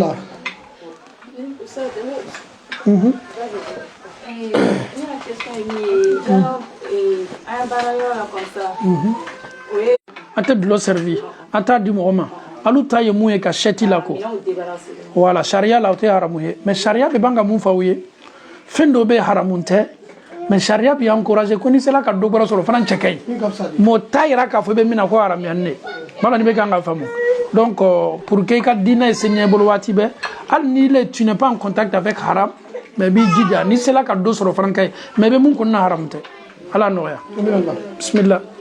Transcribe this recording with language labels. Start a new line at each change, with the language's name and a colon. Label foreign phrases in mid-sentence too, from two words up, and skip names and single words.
Bambara: A tɛ dulɔ servi a t'a di mɔgɔ ma alu ta ye mun ye ka sɛti la ko voilà sariya la o tɛ haramu ye mais sariya bɛ ban ka mun f'aw ye fɛn dɔ bɛ haramu tɛ mais sariya bɛ encourager ko ni sera ka dɔ bɔra sɔrɔ fana cɛ ka ɲi mɔɔ t'a yira k'a fɔ i bɛ min na ko haramuyani de bala ni bɛ kan ka faamu
French: donc pour que
Bambara: i ka diinɛ ye se ɲɛ bolo waati bɛɛ hali ni
French: tu n'es pas en contact avec haram mais
Bambara: b'i jija ni sera ka dɔ sɔrɔ fana ka ɲi mais i bɛ mun kɔnɔna haramu tɛ ala nɔgɔya bismillah.